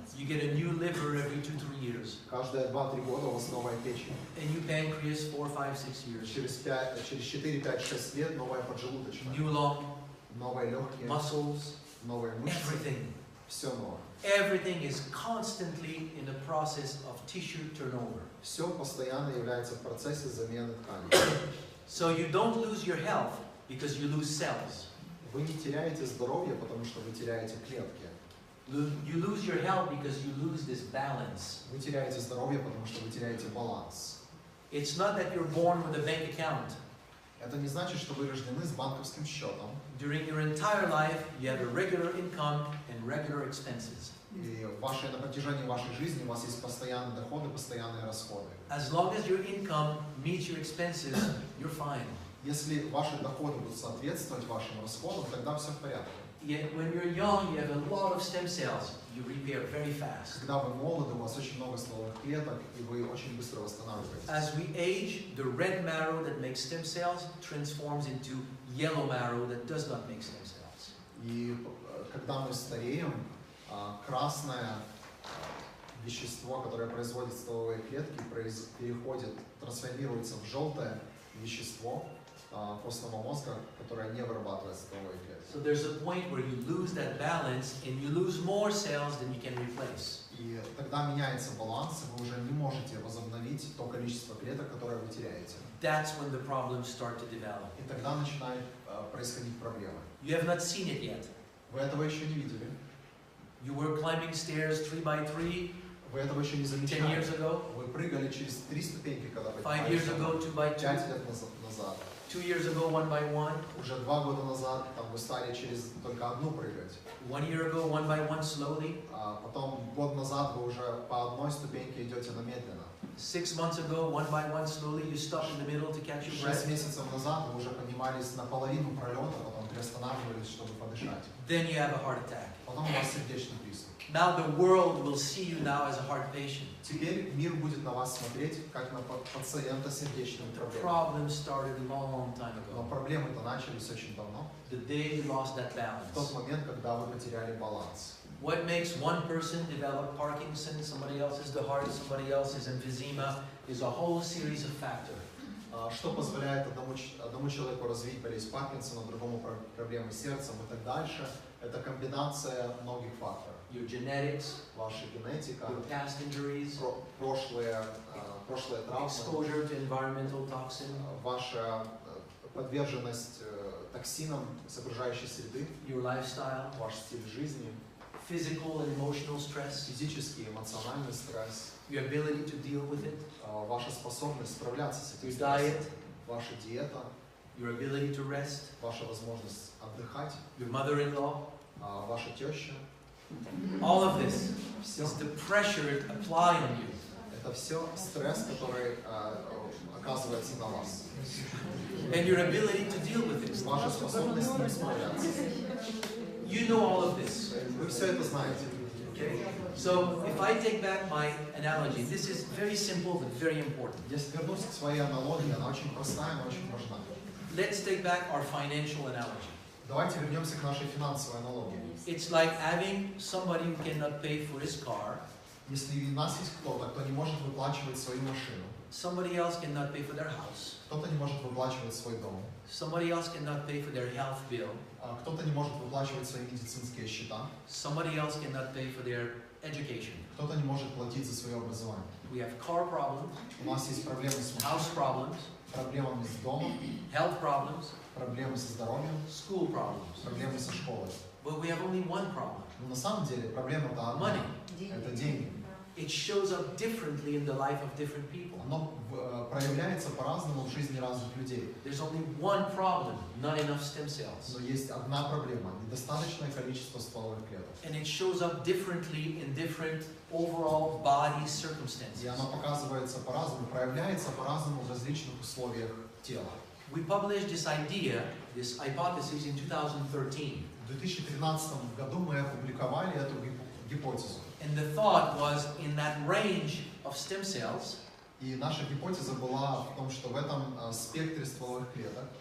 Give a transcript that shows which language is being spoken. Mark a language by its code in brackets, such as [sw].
[en] You get a new liver every 2-3 years, [ru] Каждые 2-3 года у вас новая печень. [en] a new pancreas 4-5-6 years, [ru] Через 4, 5, 6 лет новая поджелудочная, [en] new lung, [ru] новые легкие, [en] muscles, [ru] новые мышцы. [en] everything. [ru] Все новое. [en] Everything is constantly in the process of tissue turnover. [ru] Все постоянно является в процессе замены тканей. [en] So you don't lose your health because you lose cells. [ru] Вы не теряете здоровье, потому что вы теряете клетки. [en] You lose your health because you lose this balance. [ru] Вы теряете здоровье, потому что вы теряете баланс. [en] It's not that you're born with a bank account. [ru] Это не значит, что вы рождены с банковским счетом. [en] During your entire life, you have a regular income and regular expenses. [ru] И на протяжении вашей жизни у вас есть постоянные доходы, постоянные расходы. [en] As long as your income meets your expenses, you're fine. [ru] Если ваши доходы будут соответствовать вашим расходам, тогда все в порядке. [en] Yet when you're young, you have a lot of stem cells. You repair very fast. [ru] Когда вы молоды, у вас очень много стволовых клеток, и вы очень быстро восстанавливаетесь. [en] As we age, the red marrow that makes stem cells transforms into yellow marrow that does not make stem cells. [ru] И когда мы стареем, красное вещество, которое производит стволовые клетки, трансформируется в желтое вещество костного мозга, которое не вырабатывает стволовые клетки. [en] So there's a point where you lose that balance and you lose more cells than you can replace. [ru] И тогда меняется баланс, и вы уже не можете возобновить то количество клеток, которое вы теряете. [en] That's when the problems start to develop. [ru] И тогда начинают происходить проблемы. [en] You have not seen it yet. [ru] Вы этого еще не видели. [en] You were climbing stairs 3 by 3 [ru] Вы этого еще не [en] 10 [ru] замечали. [en] years ago, [ru] Вы прыгали через 3 ступеньки, когда [en] 5 years ago 2 by 2, [ru] 5 лет назад. [en] 2 years ago 1 by 1, [ru] Уже 2 года назад вы стали через только одну прыгать. [en] 1 year ago 1 by 1 slowly, [ru] А потом год назад вы уже по одной ступеньке идете, но медленно. [en] 6 months ago 1 by 1 slowly, you stop in the middle to catch your [ru] 6 [en] breath. [ru] месяцев назад вы уже поднимались наполовину пролета, потом приостанавливались, чтобы подышать. [en] Then you have a heart attack. [ru] Потом у вас сердечный приступ. [en] Now the world will see you now as a heart patient. [ru] Теперь мир будет на вас смотреть, как на пациента с сердечными [en] The [ru] проблемами. [en] problem started a long time [ru] Но [en] ago. [ru] проблемы-то начались очень давно. [en] The day you lost that [ru] В тот [en] balance. [ru] момент, когда вы потеряли баланс. [en] What makes one person develop Parkinson's, somebody else's the heart, somebody else's emphysema, is a whole series of factors. [ru] Что позволяет одному человеку развить болезнь Паркинсона, другому проблемы с сердцем и так дальше? Это комбинация многих факторов. [en] Your genetics, [ru] Ваша генетика, [en] your past injuries, [ru] прошлые травмы, [en] exposure to environmental toxin, [ru] ваша подверженность токсинам с окружающей среды, [en] your lifestyle, [ru] ваш стиль жизни, [en] physical and emotional stress, [ru] физический и эмоциональный стресс, [en] your ability to deal with it, [ru] ваша способность справляться с этим [en] your [ru] стрессом, [en] diet, [ru] ваша диета, [en] your ability to rest, [ru] ваша возможность отдыхать, [en] your mother-in-law, [ru] ваша теща. [en] all of this [ru] Все. [en] is the pressure it apply on you. [ru] Это все стресс, который оказывается на вас. [en] And your ability to deal with it. [ru] Ваша способность с ним справляться. [en] You know all of this. [ru] Вы все это знаете. [en] Okay? So if I take back my analogy, this is very simple but very important. [ru] Если вернусь к своей аналогии, она очень простая, но очень важна. [en] Let's take back our financial analogy. [ru] Давайте вернемся к нашей финансовой аналогии. [en] It's like having somebody who cannot pay for his car, [ru] Если у нас есть кто-то, кто не может выплачивать свою машину, [en] somebody else cannot pay for their house, [ru] кто-то не может выплачивать свой дом, [en] somebody else cannot pay for their health bill, [ru] кто-то не может выплачивать свои медицинские счета, [en] somebody else cannot pay for their education. [ru] кто-то не может платить за свое образование. [en] We have car problems, [ru] У нас есть проблемы с [en] house problems, [ru] проблемами с домом, [en] health problems, [ru] проблемы со здоровьем, [en] school problems. [ru] проблемы со школой. [en] But we have only one problem, [ru] Но на самом деле проблема-то одна. [en] money. [ru] Это деньги. [en] It shows up differently in the life of different people. [ru] Оно проявляется по-разному в жизни разных людей. [en] There's only one problem, not enough stem cells. [ru] Но есть одна проблема – недостаточное количество стволовых клеток. [en] And it shows up differently in different overall body [ru] И [en] circumstances. [ru] она показывается по-разному, проявляется по-разному в различных условиях тела. [en] We published this idea, this hypothesis in 2013. [ru] В 2013 году мы опубликовали эту гипотезу. [en] And the thought was in that range of stem cells, [ru] И наша гипотеза была в том, что в этом спектре стволовых клеток